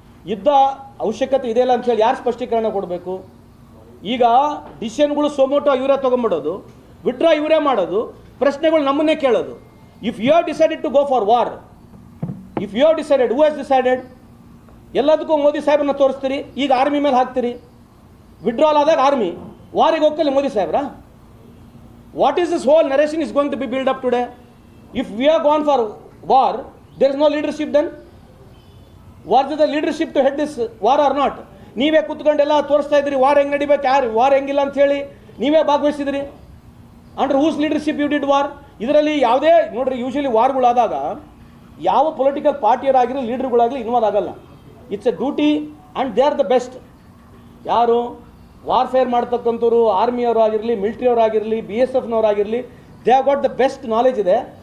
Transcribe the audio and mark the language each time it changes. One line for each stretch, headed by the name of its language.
Kannada: ಯುದ್ಧ ಅವಶ್ಯಕತೆ ಇದೆಯಲ್ಲ ಅಂಥೇಳಿ ಯಾರು ಸ್ಪಷ್ಟೀಕರಣ ಕೊಡಬೇಕು? ಈಗ ಡಿಸಿಷನ್ಗಳು ಸೋಮೋಟೋ ಇವರೇ ತೊಗೊಂಬಿಡೋದು, ವಿಡ್ರಾ ಇವರೇ ಮಾಡೋದು, ಪ್ರಶ್ನೆಗಳು ನಮ್ಮನ್ನೇ ಕೇಳೋದು.
English: If you have decided to go for war, if you have decided, who has decided?
Kannada: ಎಲ್ಲದಕ್ಕೂ ಮೋದಿ ಸಾಹೇಬ್ರನ್ನ ತೋರಿಸ್ತೀರಿ, ಈಗ ಆರ್ಮಿ ಮೇಲೆ ಹಾಕ್ತೀರಿ. ವಿಡ್ರಾಲ್ ಆದಾಗ army, ವಾರಿಗೆ ಹೋಗ್ತಲ್ಲ Modi ಸಾಹೇಬ್ರಾ?
English: What is this whole narration is going to be built up today? If we are gone for war, there is no leadership then? Was the leadership to head this war or not?
Kannada: ನೀವೇ ಕೂತ್ಕೊಂಡೆಲ್ಲ ತೋರಿಸ್ತಾ ಇದ್ರಿ war ಹೆಂಗೆ ನಡಿಬೇಕು, ಯಾರು war ಹೆಂಗಿಲ್ಲ ಅಂತ ಹೇಳಿ ನೀವೇ ಭಾಗವಹಿಸಿದ್ರಿ.
English: Under whose leadership you did war?
Kannada: ಇದರಲ್ಲಿ ಯಾವುದೇ ನೋಡ್ರಿ, ಯೂಶಲಿ ವಾರ್ಗಳಾದಾಗ ಯಾವ ಪೊಲಿಟಿಕಲ್ ಪಾರ್ಟಿಯರಾಗಿರಲಿ ಲೀಡರ್ಗಳಾಗಲಿ ಇನ್ವಾಲ್ವ್ ಆಗಲ್ಲ.
English: It's a duty and they are the best.
Kannada: ಯಾರು ವಾರ್ಫೇರ್ ಮಾಡ್ತಕ್ಕಂಥವ್ರು, ಆರ್ಮಿಯವರಾಗಿರಲಿ, ಮಿಲಿಟ್ರಿಯವರಾಗಿರಲಿ, BSFನವರಾಗಿರಲಿ,
English: They have got the best knowledge ಇದೆ.